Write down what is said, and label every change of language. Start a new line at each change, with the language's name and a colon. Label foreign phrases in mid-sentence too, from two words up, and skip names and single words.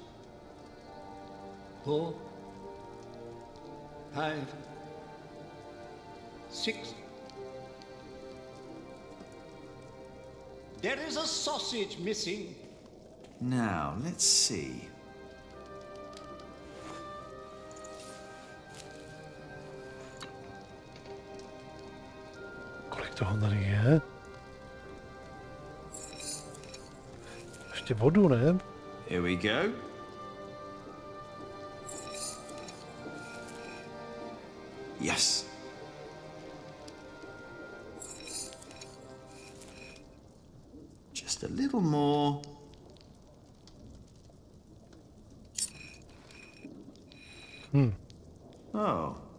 English: 4, 5, 6. There is a sausage missing. Now, let's see.
Czech: Kolik toho tady je? Ještě vodu, ne?
English: Here we go. Yes. Just a little more. Oh.